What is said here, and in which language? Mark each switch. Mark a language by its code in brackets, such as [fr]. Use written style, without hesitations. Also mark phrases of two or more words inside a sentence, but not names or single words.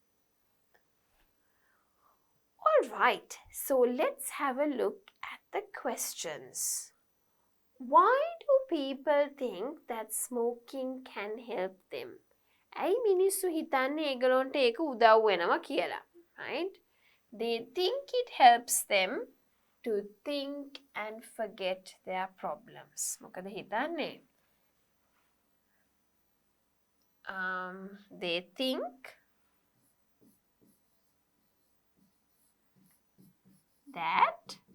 [en] All right. So let's have a look at the questions. Why do people think that smoking can help them? [si] ඇයි මිනිස්සු හිතන්නේ ඒගොල්ලන්ට ඒක උදව් වෙනවා කියලා, [en] right? They think it helps them to think and forget their problems. [si] මොකද හිතන්නේ? [en] They think that